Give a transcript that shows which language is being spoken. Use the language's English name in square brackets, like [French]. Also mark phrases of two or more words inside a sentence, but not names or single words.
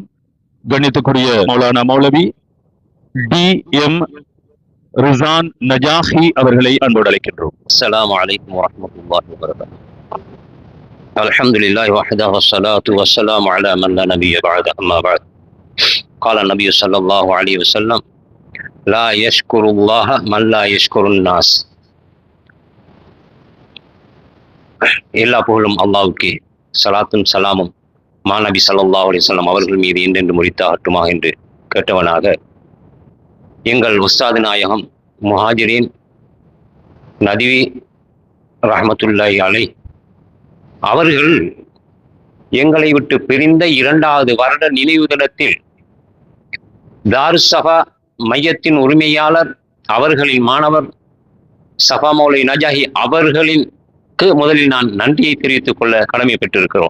[Tamil] கண்ணியத்துக்குரிய மௌலானா மௌலவி DM ரிசான் நஜாஹி அவர்களை அன்போடு அழைக்கின்றோம். [Arabic] السلام عليكم ورحمة الله وبركاته. الحمد لله وحده والصلاة والسلام على من لا نبي بعده أما بعد. قال النبي صلى الله عليه وسلم لا يشكر الله من لا يشكر الناس. [Tamil] எல்லா புகழும் அல்லாஹ்வுக்கே, ஸலாத்தும் ஸலாமும் மாநபி [Arabic] صلى الله عليه وسلم [Tamil] அவர்கள் மீது என்றென்று முறித்தாகட்டுமாக என்று கேட்டவனாக, எங்கள் உஸ்தாது நாயகம் முஹாஜிரின் நதிவி [Arabic] رحمة الله عليه [Tamil] அவர்கள் எங்களை விட்டு பிரிந்த 2வது வருட நினைவு தினத்தில் தாருஸ் ஸஃபா மையத்தின் உரிமையாளர், அவர்களின் மாணவர் ஸஃபா மௌலை நஜாஹி அவர்களிற்கு முதலில் நான் நன்றியை தெரிவித்துக் கொள்ள கடமை பெற்றிருக்கிறோம்.